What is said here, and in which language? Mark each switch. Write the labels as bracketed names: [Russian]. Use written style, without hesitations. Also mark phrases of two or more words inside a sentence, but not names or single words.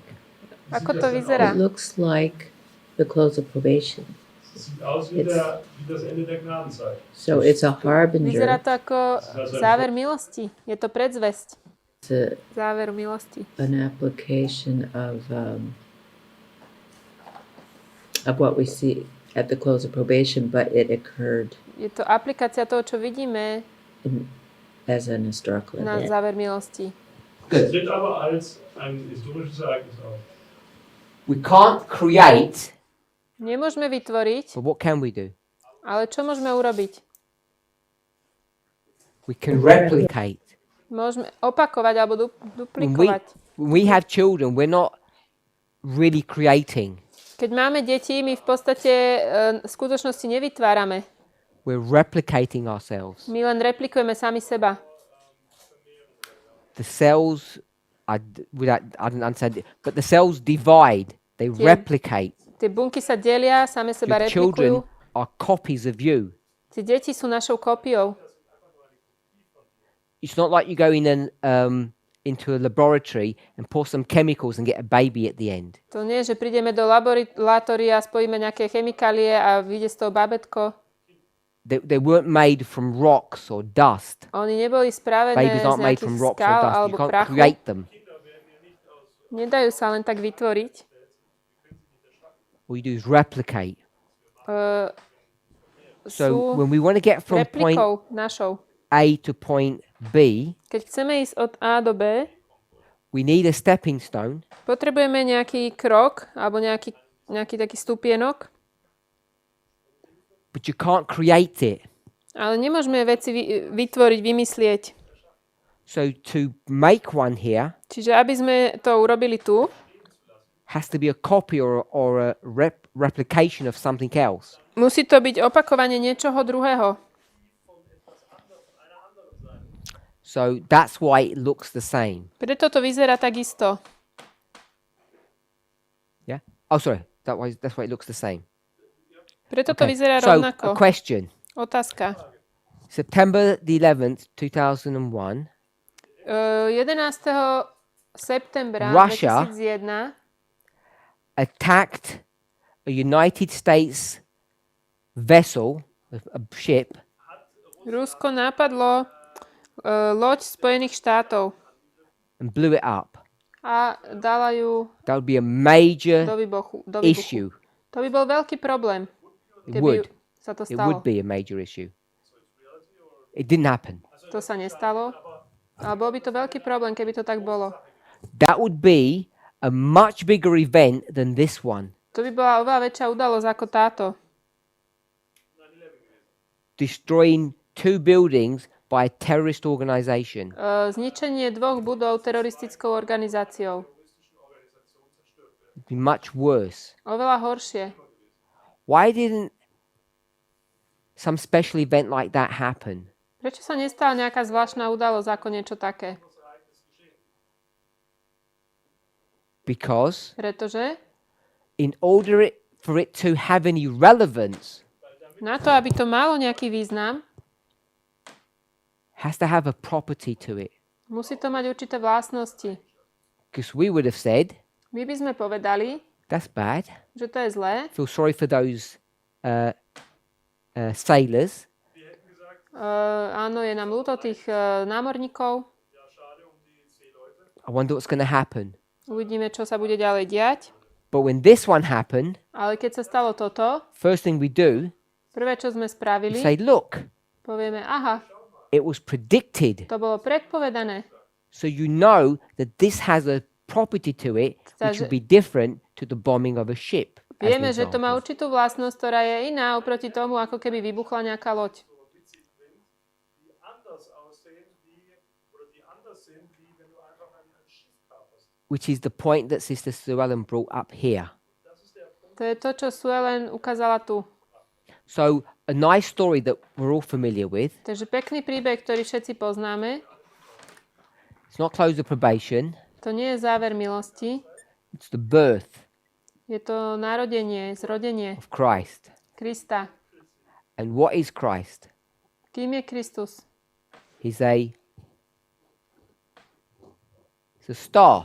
[Slovak] Ako to vyzerá? [English] It looks like the close of probation. [German] Es sieht aus wie das Ende der Gnadenzeit. [English] So it's a [Slovak] Vyzerá [English] harbinger. [Slovak] to ako záver milosti. Je to predzvesť [English] It's a, [Slovak] záveru milosti. [English] an application of what we see at the close of probation, but it occurred [Slovak] Je to aplikácia toho, čo vidíme [English] as an historical [Slovak] na [English] event. [Slovak] záver milosti. [German] Es tritt aber als ein historisches Ereignis auf. [English] We can't create, [Slovak] Nemôžeme vytvoriť, [English] but what can we do? [Slovak] ale čo môžeme urobiť? [English] We can replicate. [Slovak] Môžeme opakovať alebo [English] When [Slovak] duplikovať. [English] we have children, we're not really creating. [Slovak] Keď máme deti, my v podstate v skutočnosti nevytvárame. [English] We're replicating ourselves. [Slovak] My len replikujeme sami seba. [English] The cells, I don't understand it, but the cells divide. They replicate. [Slovak] Tie bunky sa delia, same seba [English] Your children [Slovak] replikujú. [English] are copies of you. [Slovak] Tie deti sú našou kópiou. [English] It's not like you go in into a laboratory and pour some chemicals and get a baby at the end. [Slovak] To nie je, že prídeme do laboratória, spojíme nejaké chemikálie a vyjde z toho babetko. [English] They weren't made from rocks or dust. [Slovak] Oni neboli spravené [English] Babies [Slovak] z [English] aren't made [Slovak] nejakých [English] from rocks or [Slovak] skal [English] dust. You [Slovak] alebo [English] can't [Slovak] prachu. [English] create them. [Slovak] Nedajú sa len tak vytvoriť. [English] All you do is replicate. So [Slovak] Sú [English] when we want to get from point [Slovak] replikou našou. [English] A to point B, [Slovak] Keď chceme ísť od A do B, [English] we need a stepping stone, [Slovak] potrebujeme nejaký krok alebo nejaký taký stupienok, [English] but you can't create it. [Slovak] ale nemôžeme veci vytvoriť, vymyslieť. [English] So to make one here [Slovak] Čiže aby sme to urobili tu, [English] has to be a copy or a replication of something else. [Slovak] musí to byť opakovanie niečoho druhého. [English] So that's why it looks the same. [Slovak] Preto to vyzerá takisto. [English] Yeah? Oh, sorry. That's why it looks the same. [Slovak] Preto to [English] Okay. [Slovak] vyzerá [English] So, a [Slovak] rovnako. [English] question. [Slovak] Otázka. [English] September the 11th, 2001, [Slovak] 11. septembra [English] Russia 2001 attacked a United States vessel, a ship, [Slovak] Rusko napadlo loď Spojených štátov [English] and blew it up. [Slovak] a dala ju [English] That would be a major [Slovak] do výbuchu. [English] issue. [Slovak] To by bol veľký problém, [English] It [Slovak] keby [English] would. [Slovak] sa to [English] It [Slovak] stalo. [English] would be a major issue. It didn't happen. [Slovak] To sa nestalo, ale bol by to veľký problém, keby to tak bolo. [English] That would be a much bigger event than this one. [Slovak] To by bola oveľa väčšia udalosť ako táto. [English] Destroying 2 buildings by a terrorist organization. [Slovak] Zničenie 2 budov teroristickou organizáciou. [English] It'd be much worse. [Slovak] Oveľa horšie. [English] Why didn't some special event like that happen? [Slovak] Prečo sa nestala nejaká zvláštna udalosť ako niečo také? [English] Because [Slovak] Pretože [English] in order for it to have any relevance, [Slovak] na to, aby to malo nejaký význam, [English] has to have a property to it. [Slovak] musí to mať určité vlastnosti. [English] Because we would have said, [Slovak] My by sme povedali, [English] that's bad. [Slovak] že to je zlé. [English] Feel sorry for those sailors. [Slovak] Áno, je nám ľúto tých námorníkov. [English] I wonder what's going to happen. [Slovak] Uvidíme, čo sa bude ďalej diať. [English] But when this one happened, [Slovak] Ale keď sa stalo toto, [English] first thing we do [Slovak] prvé, čo sme [English] is [Slovak] spravili, [English] say, look, [Slovak] povieme, aha, [English] it was predicted. [Slovak] to bolo predpovedané. [English] So you know that this has a property to it which will be different to the bombing of a ship. as an [Slovak] Vieme, že to má [English] example. [Slovak] určitú vlastnosť, ktorá je iná oproti tomu, ako keby vybuchla nejaká loď. [German] Die anders aussehen, wie, oder die [English] which is the point that Sister Sue Ellen brought up here. [Slovak] To je to, čo Sue len ukázala tu. [English] So a nice story that we're all familiar with. [Slovak] Takže pekný príbeh, ktorý všetci poznáme. [English] It's not close of probation. [Slovak] To nie je záver milosti. [English] It's the birth [Slovak] Je to narodenie, zrodenie [English] of Christ. [Slovak] Krista. [English] And what is Christ? [Slovak] Kým je Kristus? [English] He's a star.